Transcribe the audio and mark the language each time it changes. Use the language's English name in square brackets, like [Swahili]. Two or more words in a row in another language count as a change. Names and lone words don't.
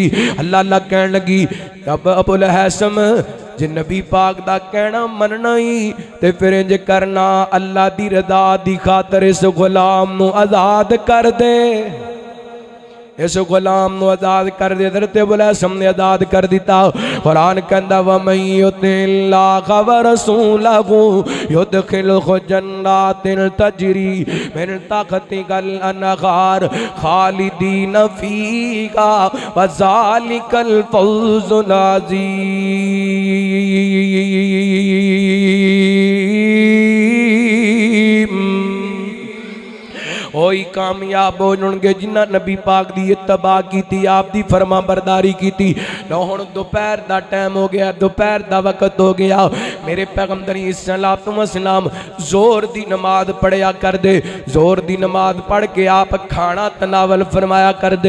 [Punjabi] ਅੱਲਾਹ ਅੱਲਾਹ ਕਹਿਣ ਲੱਗੀ ਅਬ ਅਬੁਲ ਅਸਮ ਜੇ ਨਬੀ ਪਾਕ ਦਾ ਕਹਿਣਾ ਮੰਨਣਾ ਹੀ ਤੇ ਫਿਰ ਇੰਜ ਕਰਨਾ ਅੱਲਾਹ ਦੀ ਰਜ਼ਾ ਦੀ ਖ਼ਾਤਰ ਇਸ ਗ਼ੁਲਾਮ ਨੂੰ ਆਜ਼ਾਦ ਕਰ ਦੇ ਇਸ ਗ਼ੁਲਾਮ ਨੂੰ ਆਜ਼ਾਦ ਕਰ ਦੇ। ਹਜ਼ਰਤ ਅਬੁਲ ਅਸਮ ਨੇ ਆਜ਼ਾਦ ਕਰ ਦਿੱਤਾ। ਕੁਰਾਨ ਕਹਿੰਦਾ [Arabic] ومن يطع الله ورسوله يدخله جنات تجري من تحتها الأنهار خالدين فيها وذلك الفوز العظيم. [Punjabi] ਓਹੀ ਕਾਮਯਾਬ ਹੋ ਜਾਣਗੇ ਜਿਨ੍ਹਾਂ ਨਬੀ ਪਾਕ ਦੀ ਇੱਤਬਾ ਕੀ ਆਪ ਦੀ ਫ਼ਰਮਾਂ ਬਰਦਾਰੀ ਕੀ। ਲੋ ਹੁਣ ਦੁਪਹਿਰ ਦਾ ਟਾਈਮ ਹੋ ਗਿਆ ਦੁਪਹਿਰ ਦਾ ਵਕਤ ਹੋ ਗਿਆ। ਮੇਰੇ ਪੈਗ਼ੰਬਰ ਸਲਾਮ ਜ਼ੋਰ ਦੀ ਨਮਾਜ਼ ਪੜ੍ਹਿਆ ਕਰ ਦੇ ਜ਼ੋਰ ਦੀ ਨਮਾਜ਼ ਪੜ੍ਹ ਕੇ ਆਪ ਖਾਣਾ ਤਨਾਵਲ ਫ਼ਰਮਾਇਆ ਕਰ ਦੇ।